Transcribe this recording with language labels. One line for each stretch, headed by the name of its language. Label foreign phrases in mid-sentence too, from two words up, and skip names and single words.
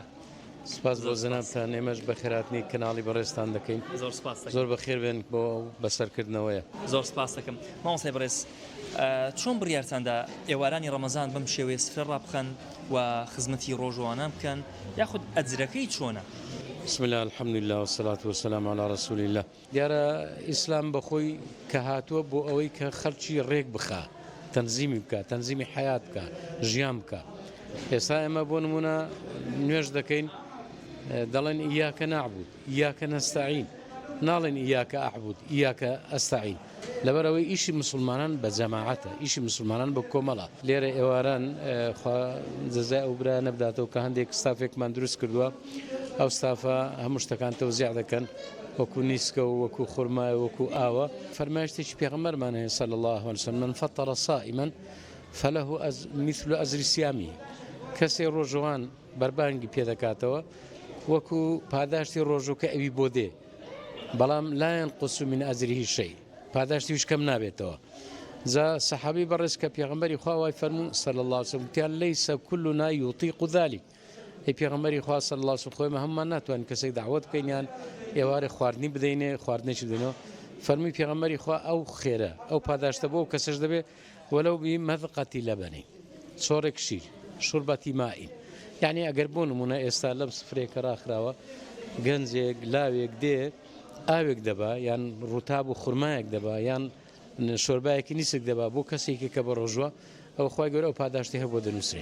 Central Kurdish: سپاس بۆ زەنابتان ئێمەش بە خێراتنی کەناڵی بەڕێزتان دەکەین زۆر بەخێر بێن بۆ بەسەرکردنەوەیە. زۆر سپاس دەکەم مامۆستای بەڕێز چۆن بڕیارتاندا ئێوارانی ڕەمەزان بەم شێوەیە سفر ڕابخەن و خزمەتی ڕۆژوانان بکەن یاخود ئەجرەکەی چۆنە؟
Arabic: بسم الله الحمد لله والصلاة والسلام على رسول الله.
Central Kurdish: دیارە ئیسلام بەخۆی کە هاتووە بۆ ئەوەی کە خەڵکی ڕێک بخە تەنزیمی بکە تەنزیمی حیات بکە ژیان بکە. ئێستا ئێمە بۆ نمونە نوێژ دەکەین دەڵێن
Arabic: ئیاکە نعبود ئیاکە نەستەعین
Central Kurdish: ناڵێن
Arabic: ئیاکە ئەعبود ئیاکە ئەستەعین
Central Kurdish: لەبەرەوەی ئیشی مسلمانان بە جەماعەتە ئیشی مسلمانان بە کۆمەڵە. لێرە ئێواران جەزای ئەو برا نەبداتەوە کە هەندێک ستافێکمان دروست کردووە ئەو ستافە هەموو شتەکان تەوزیع دەکەن وەکو نیسکە و وەکو خورمای وەکو ئاوە. فەرمایشتێکی پێغەمبەرمان هەیە
Arabic: صلی الله عليه وسلم من فطر صائما فله مثل أجر صيامه.
Central Kurdish: کەسێ ڕۆژوان بەربانگی پێدەکاتەوە وەکو پاداشتی ڕۆژوو کە ئەوی بۆ دێ بەڵام
Arabic: لا ينقص من أجره شيء
Central Kurdish: پاداشتی وش کەم نابێتەوە. جا سەحابی بەڕێز کە پێغەمبەری خوا وای فەرموو
Arabic: صلی الله عليه وسلم
Central Kurdish: وتیان
Arabic: ليس كلنا يطيق ذلك.
Central Kurdish: ئەی پێغەمبەری خوا
Arabic: صلی الله عليه وسلم
Central Kurdish: خۆیمە هەممان ناتوانین کەسێک دعوت بکەین یان ئێوارێ خواردنی بدەینێ خواردنێکی بدەینەوە. فەرمووی پێغەمبەری خوا ئەو خێرە ئەو پاداشتە بۆ ئەو کەسەش دەبێت
Arabic: وەلەو بمەذقەتی لەبەنی چۆرێک شیر شوربەتی مائی.
Central Kurdish: یعنی ئەگەر بۆ نمونە ئێستا لەم سفرێکە ڕاخراوە گەنجێک لاوێک دێ ئاوێک دەبا یان ڕووتاب و خورمایەک دەبا یان شۆربایەکی نیسک دەبا بۆ کەسێکی کە بە ڕۆژوە ئەو خۆی گەورە ئەو پاداشتی هەبوو دەنووسێ.